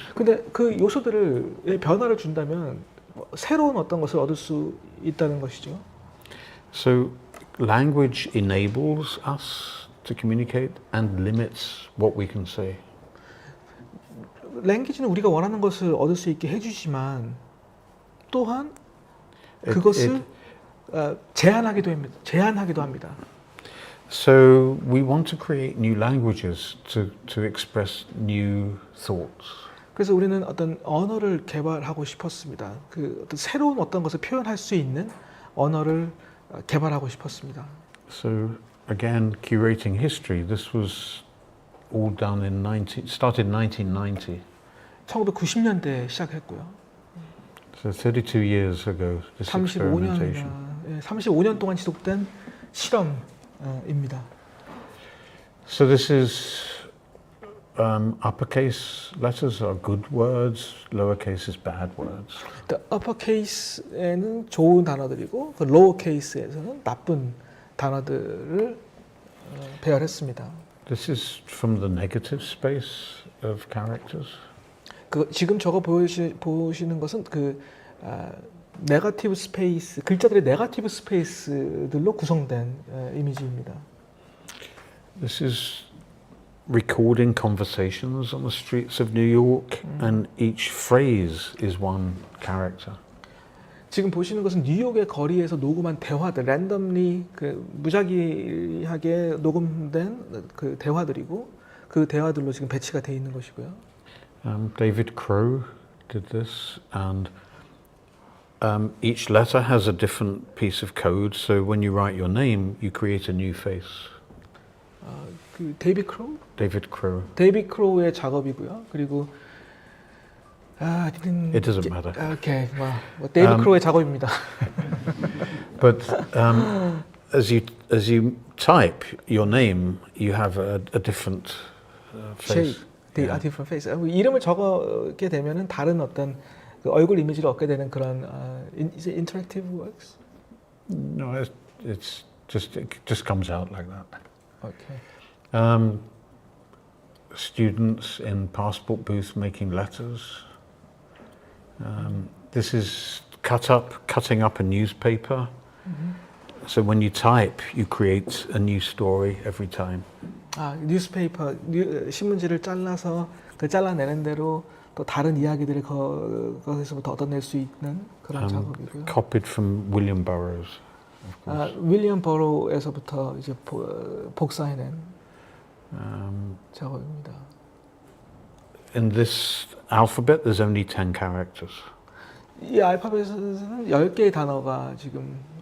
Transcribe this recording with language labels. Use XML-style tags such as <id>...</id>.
<ko>근데 그 요소들을 변화를 준다면 새로운 어떤 것을 얻을 수 있다는 것이죠.</ko> <en>So language enables us to communicate and limits what we can say.</en> <ko>랭귀지는 우리가 원하는 것을 얻을 수 있게 해주지만 또한 그것을 제한하기도 합니다.</ko> <en>So we want to create new languages to express new thoughts.</en> <ko>그래서 우리는 어떤 언어를 개발하고 싶었습니다. 그 어떤 새로운 어떤 것을 표현할 수 있는 언어를 개발하고 싶었습니다.</ko> <en>So again, curating history. This was all done started in 1990.</en> <ko>1990년대에 시작했고요.</ko> <en>So 32 years ago, this experimentation.</en> <ko>35년 동안 지속된 실험입니다.</ko> <en>So this is uppercase letters are good words, lowercase is bad words.</en> <ko>uppercase에는 좋은 단어들이고 그 lowercase에서는 나쁜 단어들을 배열했습니다.</ko> <en>This is from the negative space of characters.</en> <ko>지금 저거 보시는 것은 그 네거티브 스페이스, 글자들의 네거티브 스페이스들로 구성된 이미지입니다.</ko> <en>This is recording conversations on the streets of New York, and each phrase is one character.</en> <ko>지금 보시는 것은 뉴욕의 거리에서 녹음한 대화들, 랜덤리 무작위하게 녹음된 그 대화들이고 그 대화들로 지금 배치가 되어 있는 것이고요.</ko> <en>David Crow did this, and each letter has a different piece of code. So when you write your name, you create a new face.</en> <ko>그 데이비드 크로우?</ko> <en>David Crow.</en> <ko>데이비드 크로우의 작업이고요. 그리고</ko> <en>It doesn't matter.</en> <ko>오케이, 데이비드 크로우의 작업입니다.</ko> <en>But as you type your name, you have a different face. shape, different face.</en> <ko>이름을 적게 되면은 다른 어떤 그 얼굴 이미지를 얻게 되는 그런</ko> <en>is it interactive works? No, it just comes out like that. Okay. Students in passport booth making letters. This is cutting up a newspaper. So when you type, you create a new story every time.</en> <ko>뉴스페이퍼, 신문지를 잘라서 그 잘라내는 대로 또 다른 이야기들을 거기서부터 얻어낼 수 있는 그런 작업이고요.</ko> <en>Copied from William Burroughs.</en> <ko>윌리엄 버로우에서부터 이제 복사해낸 작업입니다.</ko> <en>In this alphabet, there's only 10 characters.</en> <ko>이 알파벳에서는 10개의 단어가 지금</ko>